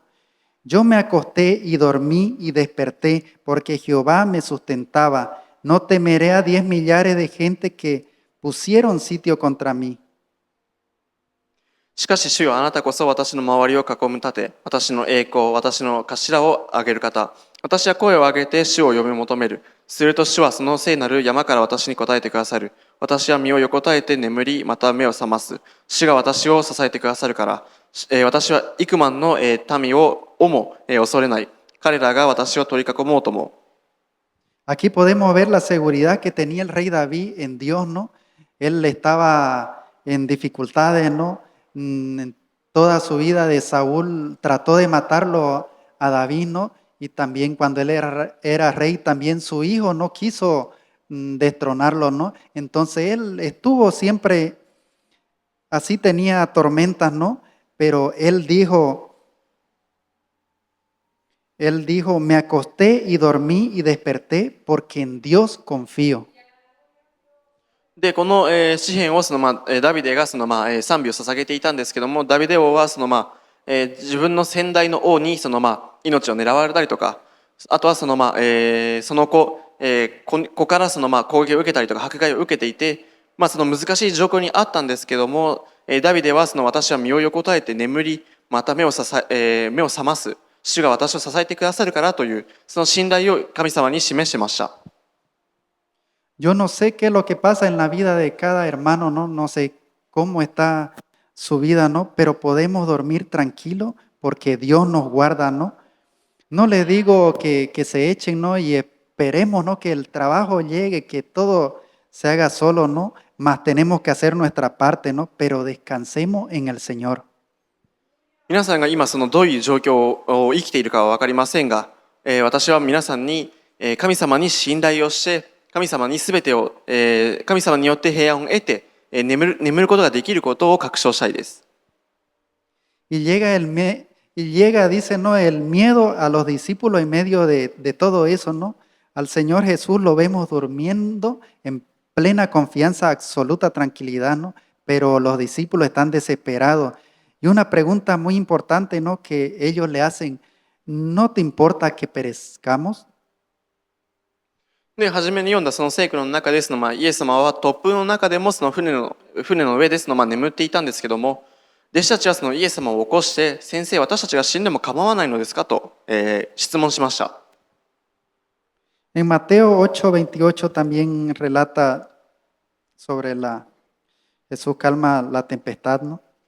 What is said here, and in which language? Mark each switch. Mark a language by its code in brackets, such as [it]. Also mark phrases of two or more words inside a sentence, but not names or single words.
[es] Yo me acosté y dormí y desperté porque Jehová me sustentaba. No temeré a 10 millares de gente que pusieron sitio contra mí. [ja] しかし主よ、あなたこそ私の周りを囲む盾、私の栄光、私の頭を上げる方。私は声を上げて主を呼び求める。すると主はその聖なる山から私に答えてくださる。私は身を横たえて眠り、また目を覚ます。主が私を支えてくださるから。私は幾万の民をも恐れない。彼らが私を取り囲もうとも。 [es] Aquí podemos ver la seguridad que tenía el rey David en Dios, ¿no? Él estaba en dificultades, ¿no? En toda su vida de Saúl trató de matarlo a David, ¿no? Y también cuando él era rey, también su hijo no quiso destronarlo, ¿no? Entonces él estuvo siempre, así tenía tormentas, ¿no? Pero él dijo, me acosté y dormí y desperté porque en Dios confío. [ja] で、この、詩篇をダビデが賛美を捧げていたんですけども、ダビデ王は自分の先代の王に命を狙われたりとか、あとはその子から攻撃を受けたりとか迫害を受けていて、その難しい状況にあったんですけども、ダビデは私は身を横たえて眠り、また目を覚ます。主が私を支えてくださるからというその信頼を神様に示してました。 [es] Yo no sé qué es lo que pasa en la vida de cada hermano, ¿no? No sé cómo está su vida, ¿no? Pero podemos dormir tranquilo porque Dios nos guarda, ¿no? No les digo que se echen, ¿no? Y esperemos, ¿no? Que el trabajo llegue, que todo se haga solo, ¿no? Mas tenemos que hacer nuestra parte, ¿no? Pero descansemos en el Señor. [ja] 皆さんが今どういう状況を生きているかは分かりませんが、私は皆さんに、神様に信頼をして神様に全てを、神様によって平安を得て、眠ることができることを確証したいです。 [es] Y llega, dice, ¿no? El miedo a los discípulos en medio de todo eso, ¿no? Al Señor Jesús lo vemos durmiendo en plena confianza, absoluta tranquilidad, ¿no? Pero los discípulos están desesperados. Y una pregunta muy importante, ¿no? Que ellos le hacen, ¿no te importa que perezcamos? [ja] で、初めに読んだその聖句の中でイエス様は突風の中でも船の上で眠っていたんですけども、弟子たちはイエス様を起こして、先生、私たちが死んでも構わないのですかと、質問しました。 [es] En Mateo 8:28 también relata sobre Jesús calma la tempestad, ¿no?